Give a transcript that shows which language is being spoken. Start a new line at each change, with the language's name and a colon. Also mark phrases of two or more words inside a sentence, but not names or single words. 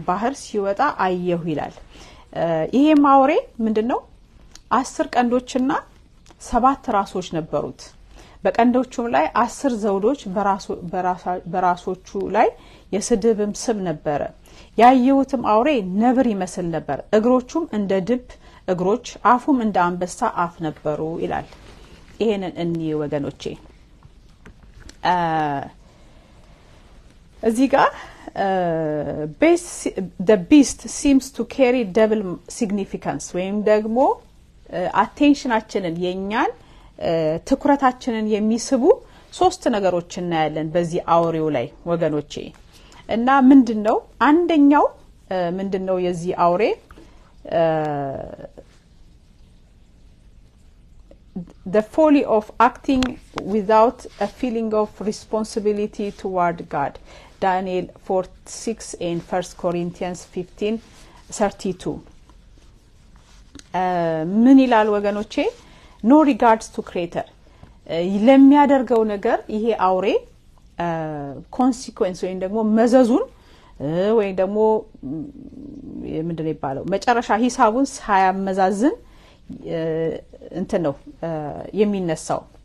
Amharic: ባህር ሲወጣ አየው ይላል ይሄም አውሬ ምንድነው 10 ቀንዶችና 7 ራሶች ነበሩት በቀንዶቹም ላይ 10 ዘውዶች በራሶቹ ላይ የስድብም ስም ነበረ ያየውትም አውሬ ነብር ይመስል ነበር እግሮቹም እንደ ድብ እግሮች አፉም እንደ አንበሳ አፍ ነበሩ ይላል ይሄንን እንይ ወገኖቼ እዚህ ጋር
English: the beast seems to carry double significance
Amharic: ወይም ደግሞ attentionaችንን የኛን ትኩረታችንን የሚስቡ ሶስት ነገሮች እናያለን በዚህ አውሬው ላይ ወገኖቼ እና ምንድነው አንደኛው ምንድነው የዚህ አውሬ
English: the folly of acting without a feeling of responsibility toward God Daniel 4:6 and 1 Corinthians 15:32
Amharic: ምን ይላል ወገኖቼ
English: no regards to creator
Amharic: ለሚያደርገው ነገር ይሄ አውሬ consequence ወይም ደግሞ መዘዙን ወይም ደግሞ ምንድነው ይባላል መጨረሻ ሂሳቡን ሳያመዛዝን እንትን ነው የሚነሳው